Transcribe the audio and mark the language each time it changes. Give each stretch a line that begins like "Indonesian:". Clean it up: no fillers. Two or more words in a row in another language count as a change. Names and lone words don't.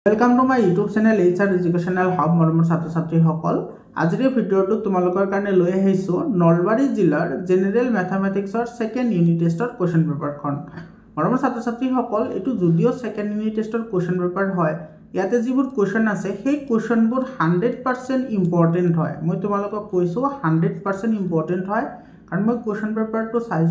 English: Welcome to my YouTube channel HR Educational Hub
Assamese: मरমৰ ছাত্ৰ-ছাত্ৰীসকল আজিৰ ভিডিঅ'টো তোমালোকৰ কাৰণে লৈ আহিছো নলবাৰী জিলাৰ
English: General Mathematics second unit test question paper
Assamese: মৰমৰ ছাত্ৰ-ছাত্ৰীসকল এটো যদিও
English: second unit test question paper
Assamese: হয় ইয়াতে যিবোৰ কোৱেশ্চন আছে সেই কোৱেশ্চনবোৰ 100% ইম্পৰ্টেন্ট হয় মই তোমালোকক কৈছো 100% ইম্পৰ্টেন্ট হয় কাৰণ মই
English: question paper
Assamese: চাইছো